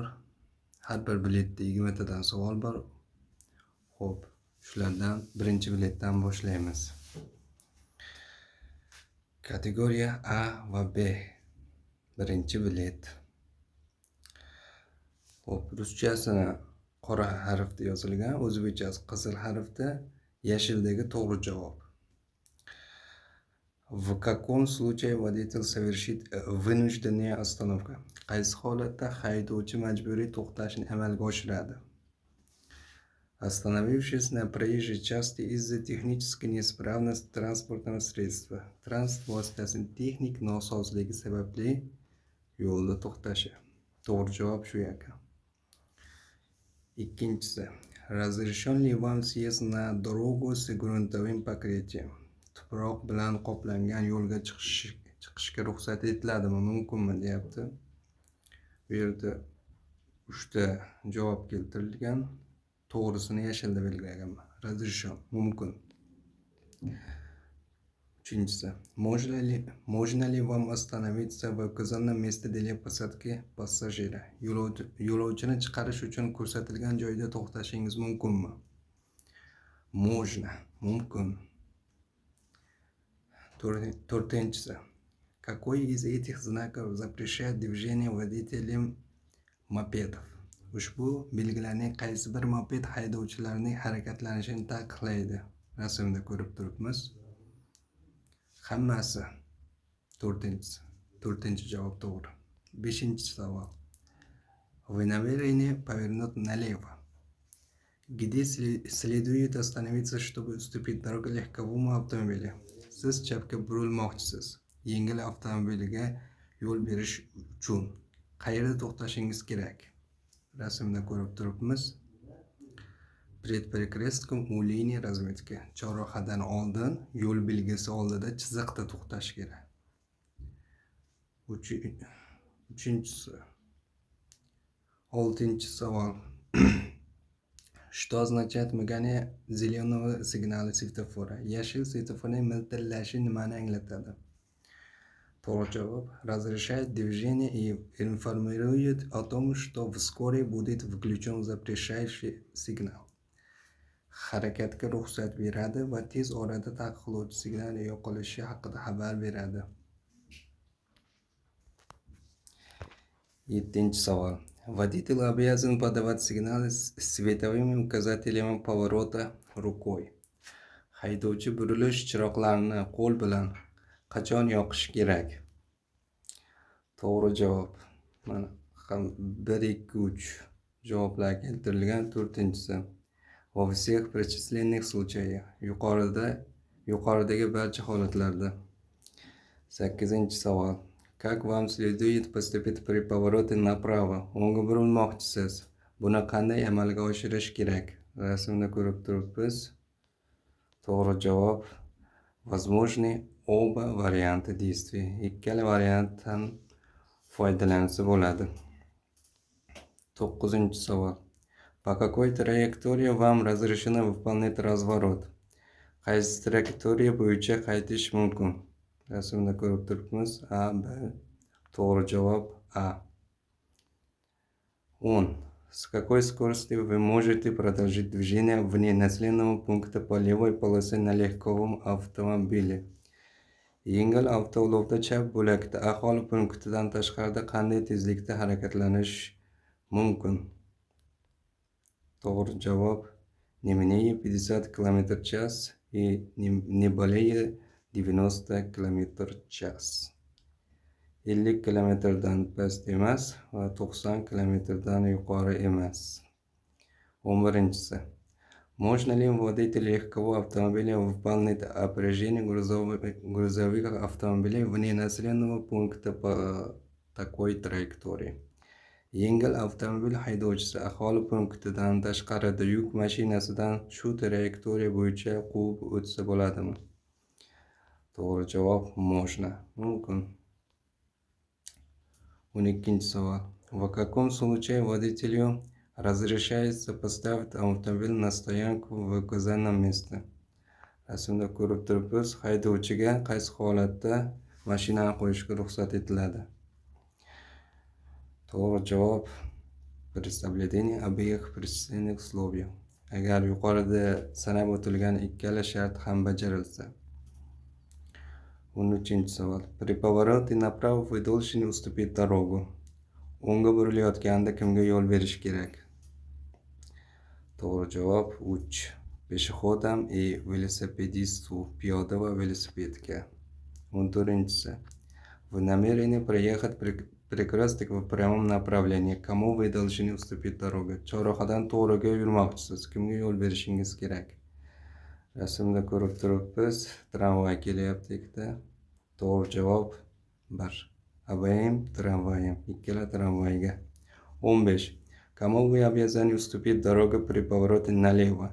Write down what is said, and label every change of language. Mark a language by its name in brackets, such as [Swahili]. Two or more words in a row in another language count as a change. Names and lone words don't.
[Uzbek] Har bir biletda 20 tadan savol bor. Xo'p, shulardan birinchi biletdan boshlaymiz. Kategoriya A va B. Birinchi bilet. Xo'p, ruschasini qora harfda yozilgan, o'zbekchasi qizil harfda, yashildagi to'g'ri javob. [Russian] В каком случае водитель совершит вынужденную остановку? [Uzbek] Qaysi holatda haydovchi majburiy to'xtashni amalga oshiradi? [Russian] Остановившись на проезжей части из-за технической неисправности транспортного средства. [Uzbek] Transport vositasining texnik nosozligi sababli yo'lda to'xtashi. To'g'ri javob shu ekan. Ikkinchisi. [Russian] Разрешен ли вам съезд на дорогу с грунтовым покрытием? [Uzbek] Tuproq bilan qoplangan yo'lga chiqishga ruxsat etiladimi, mumkinmi deyapti. Bu yerda 3 ta javob keltirilgan. To'g'risini yashilda belgilaganman. Разрешен, mumkin. Uchinchisi. [Russian] Можно ли вам остановиться в указанном месте для посадки пассажира? [Uzbek] Yo'lovchini chiqarish uchun ko'rsatilgan joyda to'xtashingiz mumkinmi? Можно, mumkin. To'rtinchisi. [Russian] Какой из этих знаков запрещает движение водителям mopedов? [Uzbek] Ushbu belgilarning qaysi bir moped haydovchilarining harakatlanishini taqiqlaydi? Rasmda ko'rib turibmiz. Hammasi. To'rtinchi javob to'g'ri. Beshinchi savol. [Russian] Вы намерены повернуть налево? Где следует остановиться, чтобы уступить дорогу легковому автомобилю? [Uzbek] Siz chapga burilmoqchisiz. Yengil avtomobilga yo'l berish uchun qayerda to'xtashingiz kerak? Rasmda ko'rib turibmiz. [Russian] Перед перекрестком у линии разметки. [Uzbek] Chorrahadan oldin yo'l belgisi oldida chiziqda to'xtash kerak. Uchinchisi. Oltinchi savol. [Russian] Что означает мигание зеленого сигнала светофора? [Uzbek] Yashil svetoforning miltillashi nimani anglatadi? To'g'ri javob. [Russian] Разрешает движение и информирует о том, что вскоре будет включен запрещающий signal. [Uzbek] Harakatga ruxsat beradi va tez orada taqiqlovchi signal yo'qolishi haqida xabar beradi. 7-chi savol. [Russian] Водитель обязан подавать сигналы световыми указателями поворота рукой. [Uzbek] Haydovchi burilish chiroqlarini qo'l bilan qachon yoqish kerak? To'g'ri javob. Mana 1, 2, 3 javoblar keltirilgan. 4-si. [Russian] Во всех перечисленных случаях. [Uzbek] Yuqoridagi barcha holatlarda. 8-chi savol. [Russian] Как вам следует поступить при повороте направо? [Uzbek] O'ngga burilmoqchisiz. Buni qanday amalga oshirish kerak? Rasmda ko'rib turibmiz. To'g'ri javob. [Russian] Возможны оба варианта действий. [Uzbek] Ikkala variantdan foydalansa bo'ladi. 9-chi savol. [Russian] По какой траектории вам разрешено выполнять разворот? [Uzbek] Qaysi trayektoriya bo'yicha qaytish mumkin? Rasmda ko'rib turibmiz. A, B. To'g'ri javob A. 10. [Russian] С какой скоростью вы можете продолжить движение вне населенного пункта по левой полосе на легковом автомобиле? [Uzbek] Yengil avtoulovda chap bo'lakda aholi punktidan tashqarida qanday tezlikda harakatlanish mumkin? To'g'ri javob. [Russian] Не менее 50 км в час и не более 90 km в час. [Uzbek] 50 kilometrdan past emas va 90 kilometrdan yuqori emas. 11-si. [Russian] Можно ли водитель легкового автомобиля выполнить опережение грузовых автомобилей вне населенного пункта по такой траектории? [Uzbek] Yengil avtomobil haydovchisi aholi punktidan tashqarida yuk mashinasidan shu trayektoriya bo'yicha quvib o'tsa bo'ladimi? To'g'ri javob можно. Mumkin. 12-savol. [Russian] В каком случае водителю разрешается поставить автомобиль на стоянку в указанном месте? [Uzbek] Rasmda ko'rib turibmiz, haydovchiga qaysi holatda mashinani qo'yishga ruxsat etiladi? To'g'ri javob [Russian] при соблюдении обеих перечисленных условий. [Uzbek] Agar yuqorida sanab o'tilgan ikkala shart ham bajarilsa. 13-savol. [Russian] При повороте направо вы должны уступить дорогу. [Uzbek] O'ngga burilayotganda kimga yo'l berish kerak? To'g'ri javob 3. [Russian] Пешеходам и велосипедисту, [Uzbek] piyoda va velosipedga. 14. [Russian] Вы намерены проехать перекресток в прямом направлении. Кому вы должны уступить дорогу? [Uzbek] Chorrahadan to'g'riga yurmoqchisiz. Kimga yo'l berishingiz kerak? Rasmda ko'rib turibmiz, tramvay kelyapti ikkita. To'g'ri javob 1. [Russian] Обоим трамваям. [Uzbek] Ikkala tramvayga. 15. [Russian] Кому вы обязаны уступить дорогу при повороте налево?